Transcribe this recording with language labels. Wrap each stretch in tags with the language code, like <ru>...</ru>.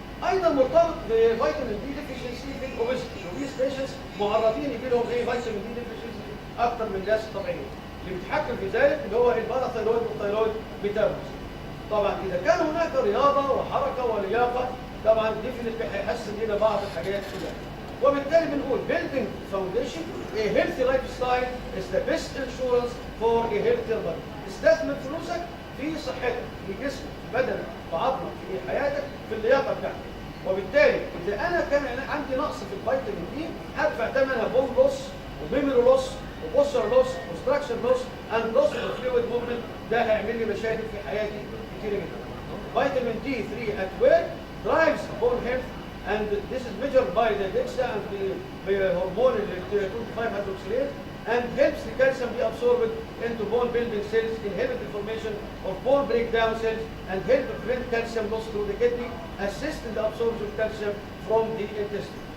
<ar>ايضا مرتبط بفيتامين دي ديفيشنسي في الاوبيستي، الاوبيس بيشنتس معرضين يجي لهم ايه فيتامين دي ديفيشنسي اكثر من الناس الطبيعيين. اللي بيتحكم في ذلك اللي هو الباراثايرويد والثايرويد ميتابوليزم. طبعا اذا كان هناك رياضه وحركه ولياقه طبعا ديفينتلي هيحسن لنا بعض الحاجات كلها. وبالتالي بنقول</ar> <en>building foundation a healthy lifestyle is the best insurance for a healthier body.</en> <ar>استثمر فلوسك في صحتك، في جسمك، في بدنك، في عظمك، في حياتك، في اللياقه بتاعتك. وبالتالي اذا انا كان عندي نقص في الفيتامين دي هدفع ثمنها</ar> <en>Bone loss وميموري loss وبوستر loss وستراكشر loss and loss of fluid movement.</en> <ar>ده هيعمل لي مشاكل في حياتي كتير جدا.</ar> <en>Vitamin D 3 at work drives bone health, and this is measured by the DEXA and the hormone 25 hydroxylase, and helps the calcium be absorbed into bone building cells, inhibit the formation of bone breakdown cells, and help prevent calcium loss through the kidney, assist in the absorption of calcium from the intestine.</en>